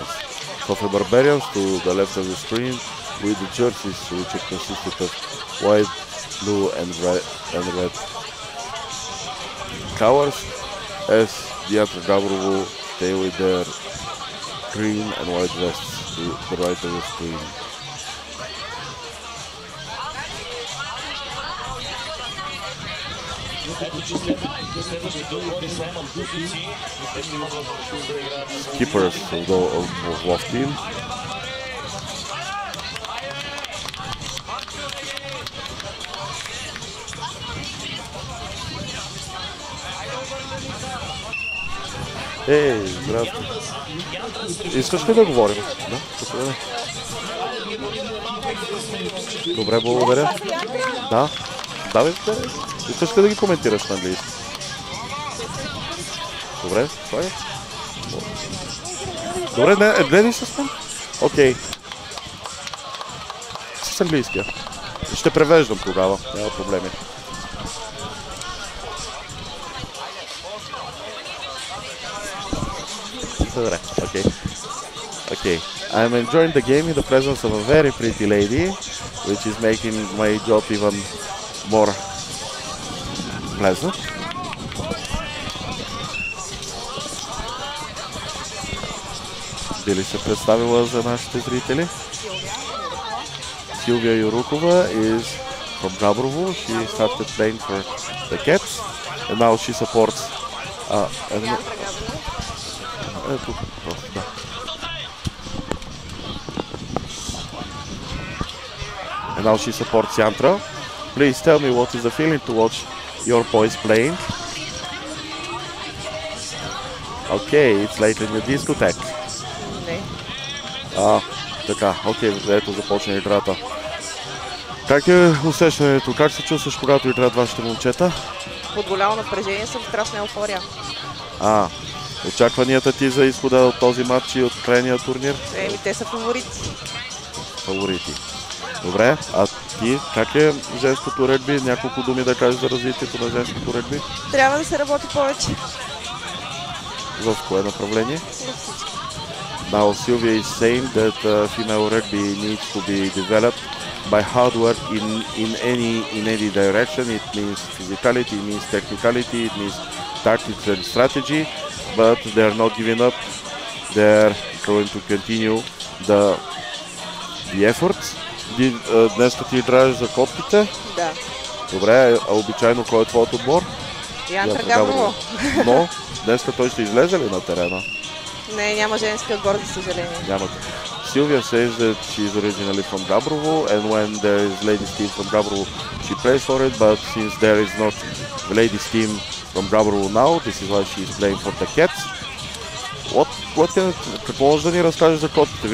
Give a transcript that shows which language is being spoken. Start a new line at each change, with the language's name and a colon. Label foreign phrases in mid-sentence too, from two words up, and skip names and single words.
English: Sofia Barbarians to the left of the screen with the jerseys which consisted of white, blue and red colors, as the Yantra Gabrovo stay with their green and white vests to the right of the screen. Keepers of both teams.
Bulgarian: Ей, здравствуй. Искаш ли да говорим? Да? Добре, благодаря. Да. Давай, искаш ли да ги коментираш на английски? Добре, слагай. Добре, гледай с мен? Окей. С английския. Ще превеждам тогава, няма проблеми. Добре, окей.
English: Okay, I'm enjoying the game in the presence of a very pretty lady, which is making my job even more pleasant.
Bulgarian: Би ли се представила за нашите зрители?
English: Силвия Юрукова is from Gabrovo. She started playing for the Cats and now she supports and now she supports Yantra. Please tell me what is the feeling to watch your boys playing. Okay, it's like in the discotheque.
Bulgarian: Така, окей, ето започна играта. Как е усещането? Как се чувстваш, когато играят вашите момчета? Под голямо напрежение, съм в страшна еуфория. Очакванията ти за изхода от този матч и от крайния турнир? Те са фаворити. Фаворити. Добре, а ти как е женското регби? Няколко думи да кажеш за развитието на женското регби? Трябва да се работи повече. В кое направление?
English: Now Sylvia is saying that female rugby needs to be developed by hard work in any direction. It means physicality, it means technicality, it means tactics and strategy, but they're not giving up. They're going to continue the efforts.
Bulgarian: Днес ти играеш за котките? Да. Добре, а обичайно кой е твоят отбор? Янтра Габрово. Но днес той ще излезе ли на терена? Не, няма женски отбор, за съжаление. Нямате.
English: Sylvia says that she is originally from Gabrovo, and when there is ladies team from Gabrovo, she plays for it, but since there is not the ladies team from Gabrovo now, this is why she is playing for the Cats.
Bulgarian: Какво можеш да ни разкажеш за котките?